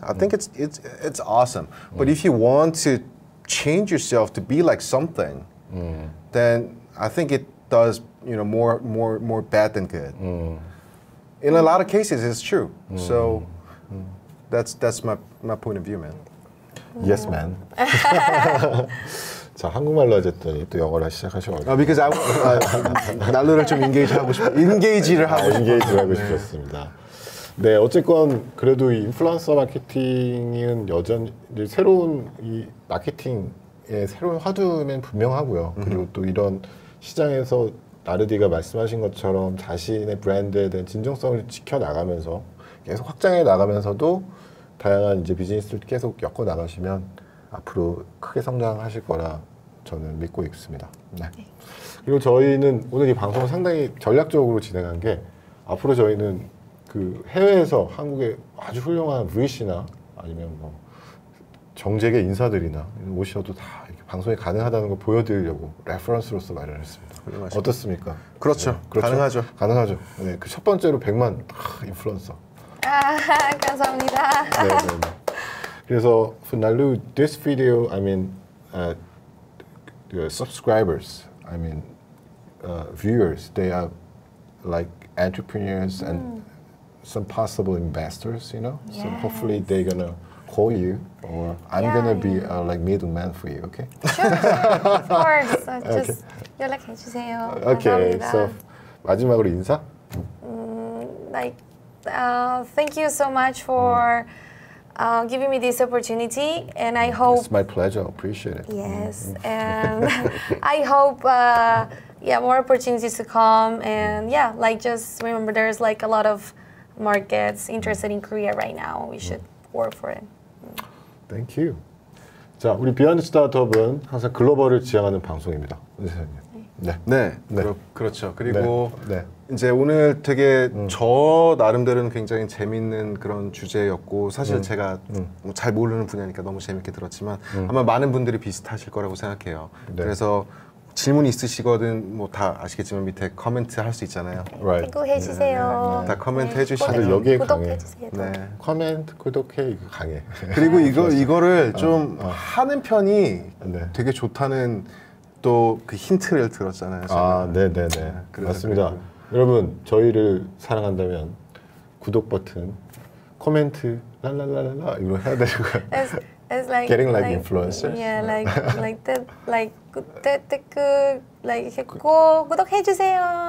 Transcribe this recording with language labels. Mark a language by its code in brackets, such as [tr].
[en] I think it's awesome. But if you want to change yourself to be like something, then I think it does more bad than good. In a lot of cases, it's true. So that's my point of view, man. Yes, man. [ko] 자, 한국말로 하셨더니 또 영어를 시작하셔가지고. Because 날루를 좀 인게이지를 하고 싶었습니다. 네, 어쨌건 그래도 이 인플루언서 마케팅은 여전히 새로운 이 마케팅의 새로운 화두면 분명하고요. 그리고 또 이런 시장에서 나르디가 말씀하신 것처럼 자신의 브랜드에 대한 진정성을 지켜나가면서 계속 확장해 나가면서도 다양한 이제 비즈니스를 계속 엮어 나가시면 앞으로 크게 성장하실 거라 저는 믿고 있습니다. 네. 그리고 저희는 오늘 이 방송을 상당히 전략적으로 진행한 게 앞으로 저희는 그 해외에서 한국의 아주 훌륭한 VC나 아니면 뭐 정재계 인사들이나 오셔도 다 이렇게 방송이 가능하다는 걸 보여드리려고 레퍼런스로서 마련했습니다. 어떻습니까? 그렇죠. 네, 그렇죠. 가능하죠. 가능하죠. 네, 그 첫 번째로 100만 인플루언서. 감사합니다. 네. [en] 그래서 for Nalu, this video, I mean, the subscribers, I mean, viewers, they are like entrepreneurs and some possible investors, you know. So hopefully they're gonna call you, or I'm Yeah, gonna be like middleman for you. Okay. Sure, of course. [ko] Just 연락해 주세요. [en] Okay. [ko] 감사합니다. So 마지막으로 인사. [en] Like, thank you so much for giving me this opportunity, and I hope. It's my pleasure. Appreciate it. Yes, and I hope, more opportunities to come, and like just remember, there's like a lot of markets interested in Korea right now. We should work for it. Thank you. [ko] 자, 우리 비하인드 스타트업은 항상 글로벌을 지향하는 방송입니다. 은세님. 네. 네, 네. 그렇죠. 그리고 네. 이제 오늘 되게 저 나름대로는 굉장히 재밌는 그런 주제였고 사실 제가 뭐잘 모르는 분야니까 너무 재밌게 들었지만 아마 많은 분들이 비슷하실 거라고 생각해요. 네. 그래서 질문 있으시거든 뭐 다 아시겠지만 밑에 코멘트 할 수 있잖아요. [en] Right. [ko] 구독해 주세요. 다 코멘트 네, 해주시면 다들 여기에 강해. 구독해 주세요. 네. 코멘트, 구독해 이거 강해. 그리고 이거를 좀 하는 편이 네. 되게 좋다는 또 그 힌트를 들었잖아요. 제가. 아, 네네네. 그래서 맞습니다. 그리고. 여러분, 저희를 사랑한다면 구독 버튼, 코멘트, 랄랄랄라 이거 해야 되는 거예요. [en] It's like Getting like influencers. [ko] Yeah, like 구독해 주세요.